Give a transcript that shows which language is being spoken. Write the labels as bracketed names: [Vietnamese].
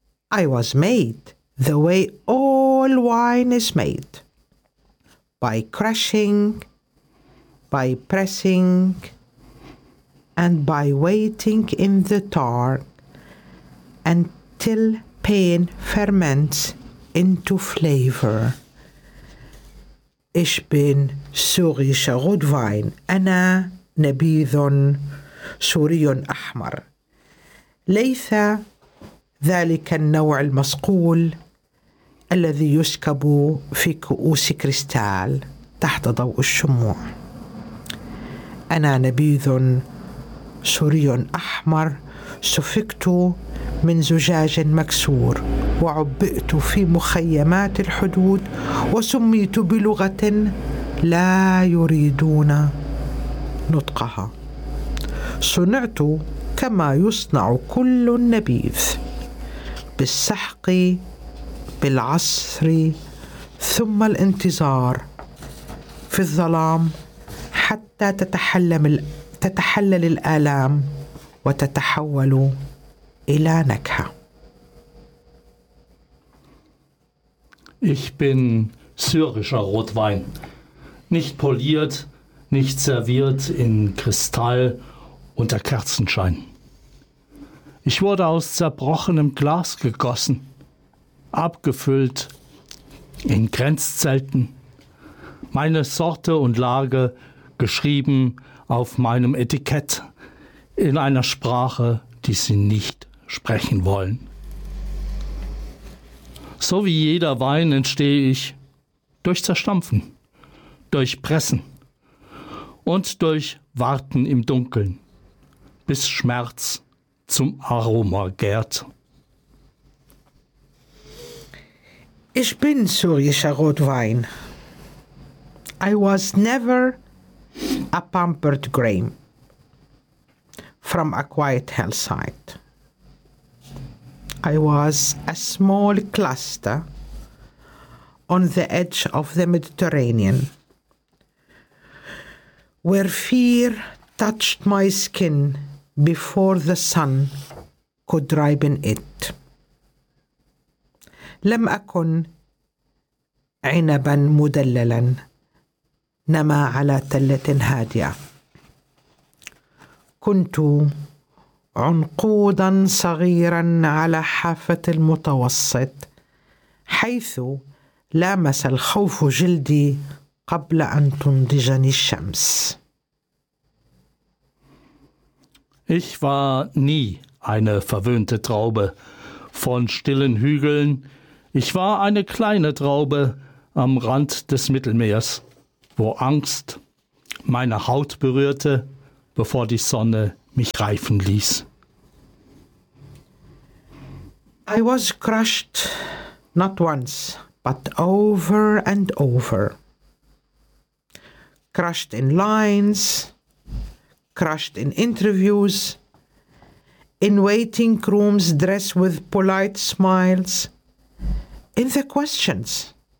[English] I was made the way all wine is made, by crushing, by pressing, and by waiting in the dark until pain ferments into flavor. [German] Ich bin syrischer Rotwein. [Arabic] Anna Nebidon Syrien Ahmar. Leitha ذلك النوع المصقول الذي يسكب في كؤوس كريستال تحت ضوء الشموع. أنا نبيذ سوري أحمر سفكت من زجاج مكسور وعبئت في مخيمات الحدود وسميت بلغة لا يريدون نطقها. صنعت كما يصنع كل نبيذ بالسحق بالعصر ثم الانتظار في الظلام حتى تتحلل الآلام وتتحول إلى نكهة. [German] Ich bin syrischer Rotwein, nicht poliert, nicht serviert in Kristall unter Kerzenschein. Ich wurde aus zerbrochenem Glas gegossen, abgefüllt in Grenzzelten, meine Sorte und Lage geschrieben auf meinem Etikett in einer Sprache, die sie nicht sprechen wollen. So wie jeder Wein entstehe ich durch Zerstampfen, durch Pressen und durch Warten im Dunkeln, bis Schmerz zum Aroma gärt. Ich bin syrischer Rotwein. [English] I was never a pampered grain from a quiet hillside. I was a small cluster on the edge of the Mediterranean, where fear touched my skin before the sun could ripen it. [Arabic] لم أكن عنبا مدللا نما على تلة هادئة. كنت عنقودا صغيرا على حافة المتوسط حيث لامس الخوف جلدي قبل أن تنضجني الشمس. [German] Ich war nie eine verwöhnte Traube von stillen Hügeln. Ich war eine kleine Traube am Rand des Mittelmeers, wo Angst meine Haut berührte bevor die Sonne mich reifen ließ. [English] I was crushed not once, but over and over. Crushed in lines, crushed in interviews, in waiting rooms dressed with polite smiles, in the questions.